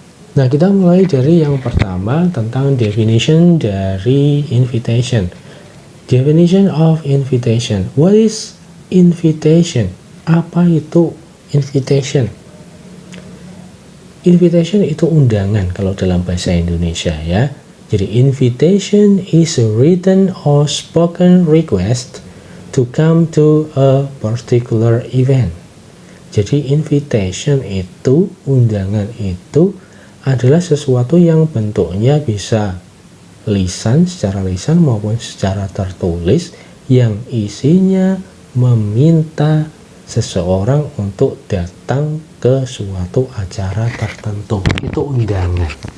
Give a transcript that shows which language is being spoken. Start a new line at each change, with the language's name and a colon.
Indonesian: Nah, kita mulai dari yang pertama tentang definition dari invitation.
English: Definition of invitation. What is invitation?
Indonesian: Apa itu invitation? Invitation itu undangan kalau dalam bahasa Indonesia ya.
English: Jadi invitation is a written or spoken request to come to a particular event.
Indonesian: Jadi invitation itu, undangan itu adalah sesuatu yang bentuknya bisa lisan, secara lisan maupun secara tertulis, yang isinya meminta seseorang untuk datang ke suatu acara tertentu. Itu undangan.